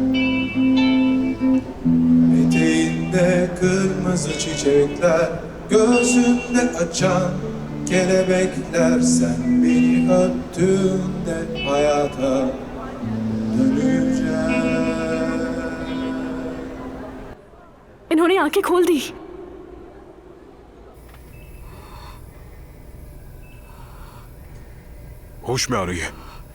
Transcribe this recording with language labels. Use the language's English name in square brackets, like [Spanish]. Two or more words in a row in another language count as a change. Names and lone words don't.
[Turkish] Eteğinde kırmızı çiçekler, gözünde açan kelebekler. Sen beni öptüğünde hayata döneceğim. [Urdu] انہوں نے آنکھیں کھول دی. ہوش میں آ رہی ہے.